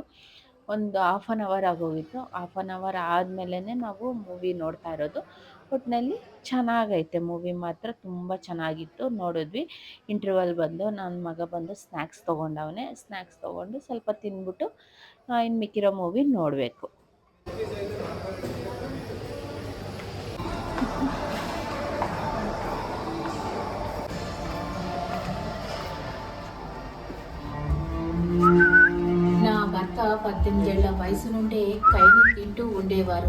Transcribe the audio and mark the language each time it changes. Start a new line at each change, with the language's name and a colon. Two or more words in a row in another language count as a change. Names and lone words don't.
Kannada: ಒಂದು
English: half an hour
Kannada: ಆಗೋಗಿತ್ತು.
English: half an hour
Kannada: ಆದಮೇಲೆ ನಾವು ಮೂವಿ ನೋಡ್ತಾ ಇರೋದು. ಒಟ್ಟಿನಲ್ಲಿ ಚೆನ್ನಾಗೈತೆ ಮೂವಿ ಮಾತ್ರ ತುಂಬ ಚೆನ್ನಾಗಿತ್ತು. ನೋಡಿದ್ವಿ. ಇಂಟರ್ವಲ್ ಬಂದು ನನ್ನ ಮಗ ಬಂದು ಸ್ನ್ಯಾಕ್ಸ್ ತೊಗೊಂಡವನೆ. ಸ್ನ್ಯಾಕ್ಸ್ ತೊಗೊಂಡು ಸ್ವಲ್ಪ ತಿಂದ್ಬಿಟ್ಟು ಇನ್ನು ಮಿಕ್ಕಿರೋ ಮೂವಿ ನೋಡಬೇಕು.
Telugu: నా భర్త 18 ఏళ్ల వయసు నుండే కైని తింటూ ఉండేవారు.